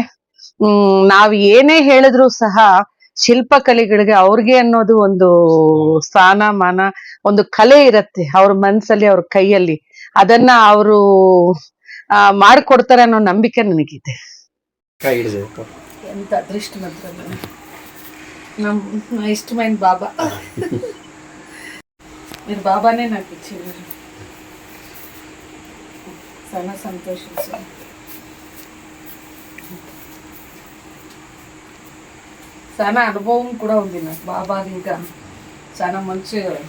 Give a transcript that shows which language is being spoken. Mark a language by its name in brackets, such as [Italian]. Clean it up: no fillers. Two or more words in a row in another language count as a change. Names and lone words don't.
[Kannada] ನಾವ್ ಏನೇ ಹೇಳಿದ್ರು ಸಹ ಶಿಲ್ಪಕಲೆಗಳಿಗೆ ಅವ್ರಿಗೆ ಅನ್ನೋದು ಒಂದು ಸ್ಥಾನ ಮಾನ, ಒಂದು ಕಲೆ ಇರತ್ತೆ ಅವ್ರ ಮನ್ಸಲ್ಲಿ, ಅವ್ರ ಕೈಯಲ್ಲಿ. ಅದನ್ನ ಅವರು ಮಾಡ್ಕೊಡ್ತಾರೆ ಅನ್ನೋ ನಂಬಿಕೆ ನನಗಿದೆ. ಎಂತ ಅದೃಷ್ಟವಂತ ನಮ್ಮ ಇಷ್ಟమైన ಬಾಬಾ. [Telugu] మీరు బాబానే నాకు ఇచ్చింది. చాలా సంతోషం సార్. చాలా అనుభవం కూడా ఉంది నాకు బాబా. ఇంకా చాలా మంచి